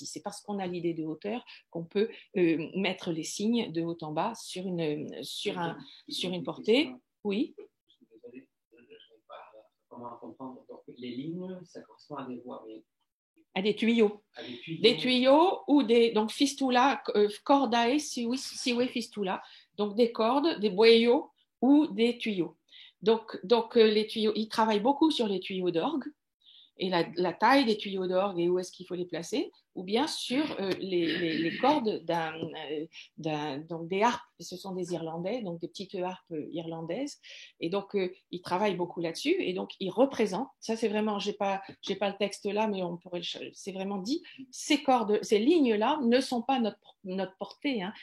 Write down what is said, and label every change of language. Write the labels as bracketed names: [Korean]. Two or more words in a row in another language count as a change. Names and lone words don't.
[French] C'est parce qu'on a l'idée de hauteur qu'on peut mettre les signes de haut en bas sur une portée. Oui. Désolé, je ne sais pas comment comprendre. Donc, les lignes, ça correspond à des voix, mais à des tuyaux. Des tuyaux ou donc [Latin] fistula, cordae, sive fistula, [French] donc des cordes, des boyaux ou des tuyaux. Donc les tuyaux, ils travaillent beaucoup sur les tuyaux d'orgue et la taille des tuyaux d'orgue et où est-ce qu'il faut les placer, ou bien sur les cordes donc des harpes, ce sont des Irlandais, donc des petites harpes irlandaises, et donc ils travaillent beaucoup là-dessus, et donc ils représentent, ça c'est vraiment, j'ai pas le texte là, mais c'est vraiment dit, ces cordes, ces lignes-là ne sont pas notre portée, hein.